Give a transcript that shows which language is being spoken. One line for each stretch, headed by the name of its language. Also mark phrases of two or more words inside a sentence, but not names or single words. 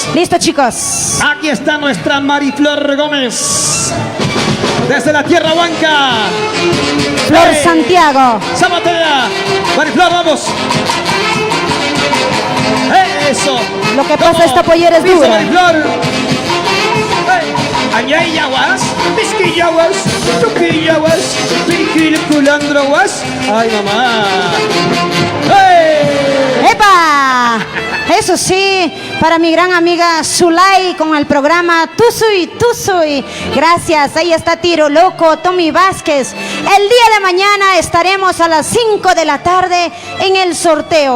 Spanish: Listo, chicos. aquí está nuestra Mariflor Gómez. Desde la tierra huanca. Flor ¡Hey! Santiago. Zapatea. Mariflor, vamos. Eso. Lo que ¿Cómo? pasa, esta pollera es Dice dura. Mariflor. Hey. Añayaguas, pisquillaguas, tuquillaguas, piquilculandroguas. Ay, mamá. ¡Hey! ¡Epa! Eso sí, para mi gran amiga Zulay con el programa Tú Soy. Gracias, ahí está Tiro Loco, Tommy Vázquez. El día de mañana estaremos a las 5 de la tarde en el sorteo.